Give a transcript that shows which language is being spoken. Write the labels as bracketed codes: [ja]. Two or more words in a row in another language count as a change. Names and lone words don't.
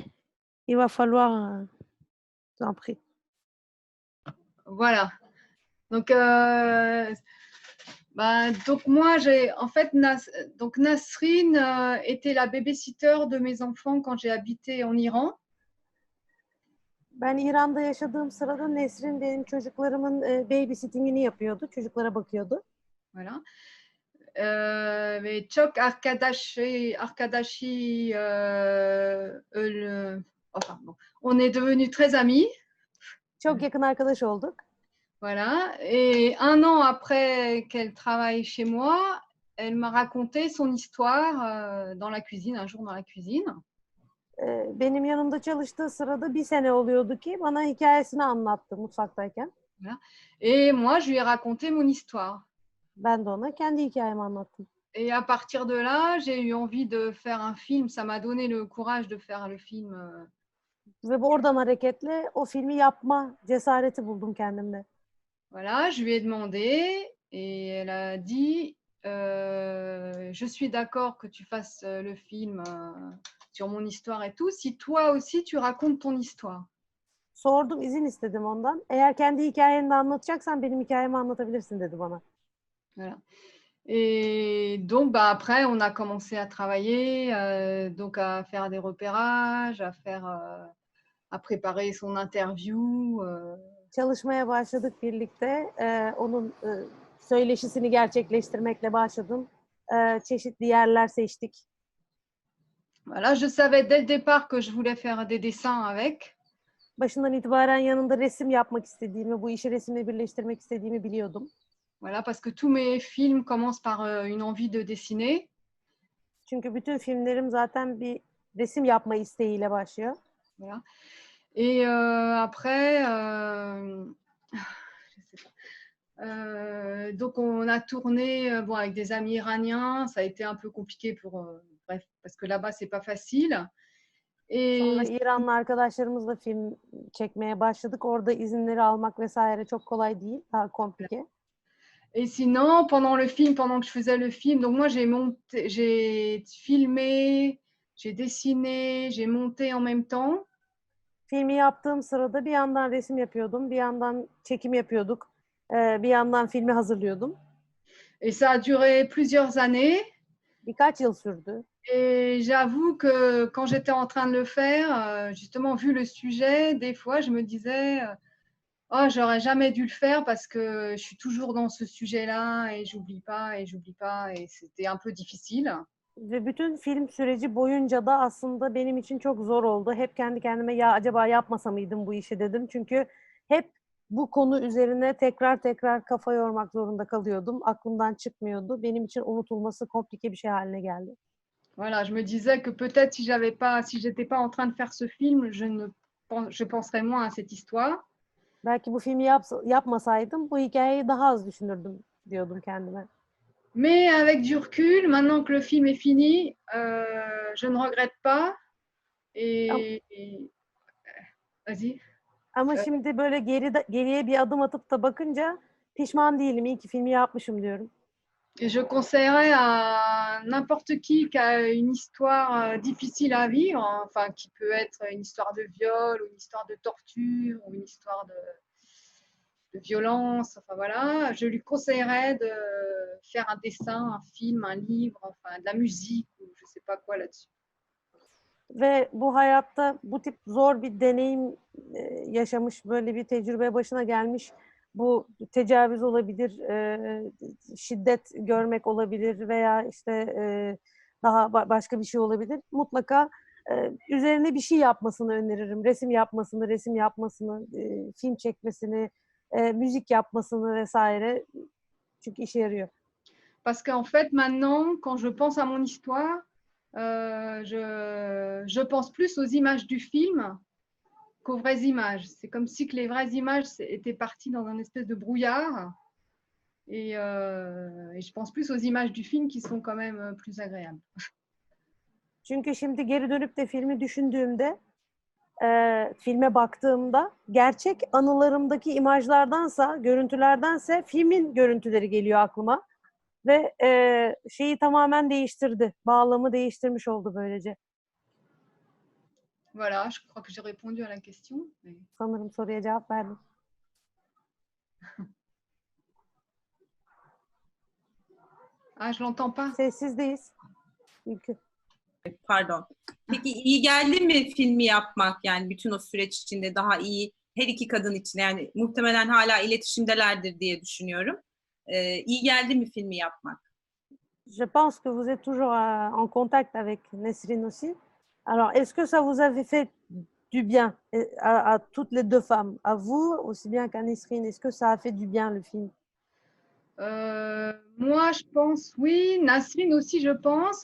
[fr] Il va falloir, je t'en prie. Voilà. Donc, donc moi, j'ai en fait, donc Nasrine était la babysitter de mes enfants quand j'ai habité en Iran. [tr] Ben İran'da yaşadığım sırada Nesrin benim çocuklarımın babysitting'ini yapıyordu. Çocuklara bakıyordu. [fr] Voilà. Mais [tr] çok arkadaşı [fr] pardon. On est devenus très amis. [tr] Çok yakın arkadaş olduk. [fr] Voilà. Et un an après qu'elle travaille chez moi, elle m'a raconté son histoire dans la cuisine, un jour dans la cuisine. [tr] Benim yanımda çalıştığı sırada bir sene oluyordu ki bana hikayesini anlattı mutfaktayken. [fr] Voilà. Et moi, je lui ai raconté mon histoire. [tr] Ben de ona kendi hikayemi anlattım. [fr] Et à partir de là, j'ai eu envie de faire un film. Ça m'a donné le courage de faire le film. [tr] Ve oradan hareketle o filmi yapma cesareti buldum kendimde. [fr] Voilà, je lui ai demandé et elle a dit je suis d'accord que tu fasses le film sur mon histoire et tout, si toi aussi tu racontes ton histoire. [tr] Sordum, izin istedim ondan. Eğer kendi hikayeni de anlatacaksan benim hikayemi anlatabilirsin dedi bana. [fr] Voilà. Et donc, après, on a commencé à travailler, donc à faire des repérages, à préparer son interview. [tr] Çalışmaya başladık birlikte. Onun söyleşisini gerçekleştirmekle başladım. Çeşitli yerler seçtik. [fr] Voilà, je savais dès le départ que je voulais faire des dessins avec. [tr] Başından itibaren yanında resim yapmak istediğimi, bu işi resimle birleştirmek istediğimi biliyordum. [fr] Voilà, parce que tous mes films commencent par une envie de dessiner. [tr] Çünkü bütün filmlerim zaten bir resim yapma isteğiyle başlıyor. [fr] Voilà. Et après, donc on a tourné bon, avec des amis iraniens. Ça a été un peu compliqué bref, parce que là-bas, c'est pas facile. [tr] Sonra İranlı arkadaşlarımızla film çekmeye başladık. Orada izinleri almak vesaire çok kolay değil, daha komplike. [fr] Et sinon, pendant que je faisais le film, donc moi j'ai filmé, j'ai dessiné, j'ai monté en même temps. [tr] Filmi yaptığım sırada bir yandan resim yapıyordum, bir yandan çekim yapıyorduk, bir yandan filmi hazırlıyordum. [fr] Et ça a duré plusieurs années. [tr] Birkaç yıl sürdü. [fr] Et j'avoue que quand j'étais en train de le faire, justement, vu le sujet, des fois, je me disais oh, j'aurais jamais dû le faire parce que je suis toujours dans ce sujet-là et j'oublie pas et c'était un peu difficile. [tr] Ve bütün film süreci boyunca da aslında benim için çok zor oldu. Hep kendi kendime ya acaba yapmasa mıydım bu işi dedim. Çünkü hep bu konu üzerine tekrar tekrar kafa yormak zorunda kalıyordum. Aklımdan çıkmıyordu. Benim için unutulması komplike bir şey haline geldi. [fr] Voilà, je me disais que peut-être si j'étais pas en train de faire ce film, je penserais moins à cette histoire. [tr] Belki bu filmi yapmasaydım bu hikayeyi daha az düşünürdüm diyordum kendime. [fr] Mais avec du recul, maintenant que le film est fini, je ne regrette pas. Vas-y. [tr] Ama şimdi böyle geriye bir adım atıp da bakınca pişman değilim. İyi ki filmi yapmışım diyorum. [fr] Et je conseillerais à n'importe qui a une histoire difficile à vivre, enfin qui peut être une histoire de viol, ou une histoire de torture, ou une histoire de violence, enfin voilà, je lui conseillerais de faire un dessin, un film, un livre, enfin de la musique ou je sais pas quoi là-dessus. [tr] Ve bu hayatta bu tip zor bir deneyim yaşamış, böyle bir tecrübe başına gelmiş. Bu tecavüz olabilir, şiddet görmek olabilir veya işte daha başka bir şey olabilir. Mutlaka üzerine bir şey yapmasını öneririm. Resim yapmasını, film çekmesini, müzik yapmasını vesaire. Çünkü işe yarıyor. [fr] Parce qu'en fait, maintenant, quand je pense à mon histoire, je pense plus aux images du film qu'aux vraies images. C'est comme si que les vraies images étaient parties dans un espèce de brouillard. Et je pense plus aux images du film qui sont quand même plus agréables. [tr] Çünkü şimdi geri dönüp de filmi düşündüğümde, filme baktığımda gerçek anılarımdaki imajlardansa, görüntülerdense filmin görüntüleri geliyor aklıma. Ve şeyi tamamen değiştirdi. Bağlamı değiştirmiş oldu böylece. [fr] Voilà, je crois que j'ai répondu à la question. [tr] Sanırım soruya cevap verdim. [fr] Ah, je l'entends pas. [tr] Sessizdeyiz. Ülkü. [fr] Pardon. [tr] Peki iyi geldi mi filmi yapmak, yani bütün o süreç içinde daha iyi her iki kadın için, yani muhtemelen hala iletişimdelerdir diye düşünüyorum. İyi geldi mi filmi yapmak? [fr] Je pense que vous êtes toujours en contact avec Nesrine aussi. Alors, est-ce que ça vous avait fait du bien à toutes les deux femmes, à vous aussi bien qu'à Nesrine? Est-ce que ça a fait du bien le film? Moi, je pense, oui. Nasrine aussi, je pense.